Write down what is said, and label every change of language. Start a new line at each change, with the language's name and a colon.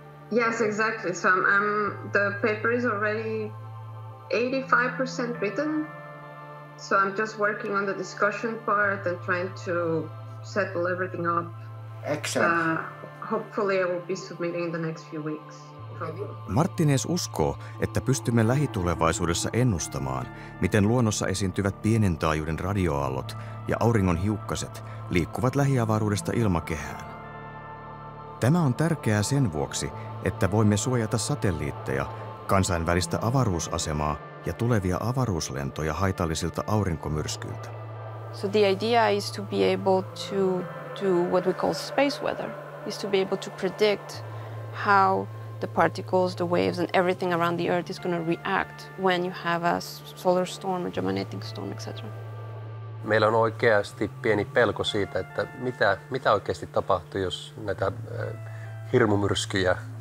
English: Yes, exactly. So the paper is already 85% written. So I'm just working on the discussion part and trying to settle everything up. Excellent. Hopefully I will be submitting in the next few weeks.
Finnish: Martinez uskoo, että pystymme lähitulevaisuudessa ennustamaan, miten luonnossa esiintyvät pienen taajuuden radioaallot ja auringon hiukkaset liikkuvat lähiavaruudesta ilmakehään. Tämä on tärkeää sen vuoksi, että voimme suojata satelliitteja, kansainvälistä avaruusasemaa ja tulevia avaruuslentoja haitallisilta aurinkomyrskyiltä.
English: So the idea is to be able to do what we call space weather, is to be able to predict how the particles, the waves and everything around the Earth is going to react when you have a solar storm, a geomagnetic storm, etc.
Finnish: Meillä on oikeasti pieni pelko siitä, että mitä oikeasti tapahtuu, jos näitä hirmumyrskyjä